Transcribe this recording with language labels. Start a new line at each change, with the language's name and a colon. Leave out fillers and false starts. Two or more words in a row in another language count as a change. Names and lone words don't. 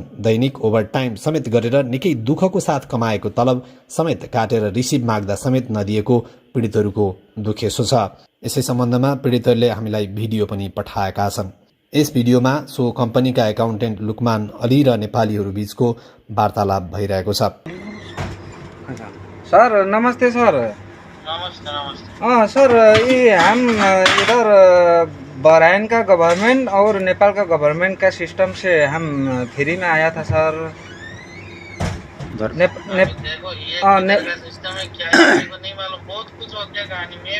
Nepali: दैनिक ओभरटाइम समेत गरेर निकै दुःखको साथ कमाएको तलब समेत काटेर रिसिभ माग्दा समेत नदिएको पीडितहरूको दुखेसो छ। यसै सम्बन्धमा पीडितहरूले हामीलाई भिडियो पनि पठाएका छन्। यस भिडियोमा सो कम्पनीका एकाउन्टेन्ट लुकमान अली र नेपालीहरू बीचको वार्तालाप भइरहेको छ।
Hindi: सर नमस्ते सर। सर ये हम इधर बहराइन का गवर्नमेंट और नेपाल का गवर्नमेंट का सिस्टम से हम फ्री में आया था सर। सिस्टम है क्या है नहीं मालूम, बहुत कुछ हो गया कहानी में।